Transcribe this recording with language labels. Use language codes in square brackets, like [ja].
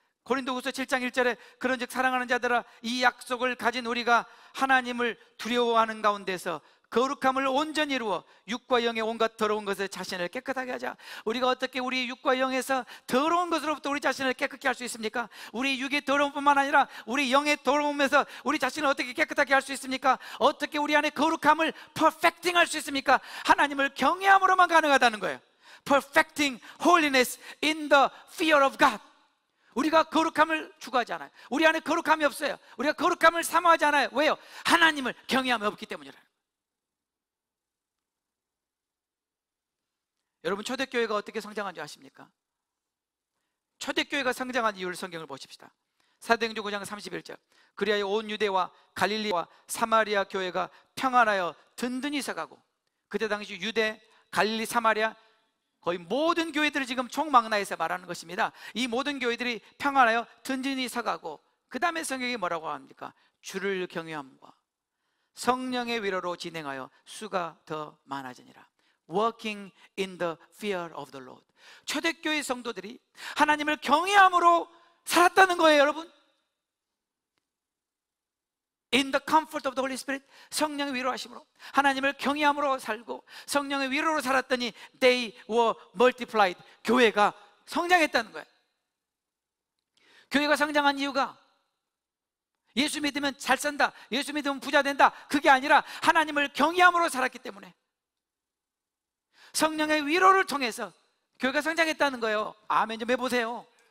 [ko] 고린도후서 7장 1절에 그런즉 사랑하는 자들아, 이 약속을 가진 우리가 하나님을 두려워하는 가운데서 거룩함을 온전히 이루어 육과 영의 온갖 더러운 것에 자신을 깨끗하게 하자. 우리가 어떻게 우리 육과 영에서 더러운 것으로부터 우리 자신을 깨끗게 할 수 있습니까? 우리 육의 더러움뿐만 아니라 우리 영의 더러움에서 우리 자신을 어떻게 깨끗하게 할 수 있습니까? 어떻게 우리 안에 거룩함을 퍼펙팅 할 수 있습니까? 하나님을 경외함으로만 가능하다는 거예요. [en] Perfecting holiness in the fear of God. [ko] 우리가 거룩함을 추구하지 않아요. 우리 안에 거룩함이 없어요. 우리가 거룩함을 사모하지 않아요. 왜요? 하나님을 경외함이 없기 때문이라요. 여러분, 초대교회가 어떻게 성장한 줄 아십니까? 초대교회가 성장한 이유를 성경을 보십시다. 사도행전 9장 31절, 그리하여 온 유대와 갈릴리와 사마리아 교회가 평안하여 든든히 서가고. 그때 당시 유대, 갈릴리, 사마리아 거의 모든 교회들을 지금 총망라해서 말하는 것입니다. 이 모든 교회들이 평안하여 든든히 서가고, 그 다음에 성경이 뭐라고 합니까? 주를 경외함과 성령의 위로로 진행하여 수가 더 많아지니라. [en] Working in the fear of the Lord. [ko] 초대교회 성도들이 하나님을 경외함으로 살았다는 거예요, 여러분. [en] In the comfort of the Holy Spirit, [ko] 성령의 위로하심으로, 하나님을 경외함으로 살고 성령의 위로로 살았더니 [en] they were multiplied. [ko] 교회가 성장했다는 거예요. 교회가 성장한 이유가 예수 믿으면 잘 산다, 예수 믿으면 부자 된다, 그게 아니라 하나님을 경외함으로 살았기 때문에 성령의 위로를 통해서 교회가 성장했다는 거예요. 아멘 좀 해보세요.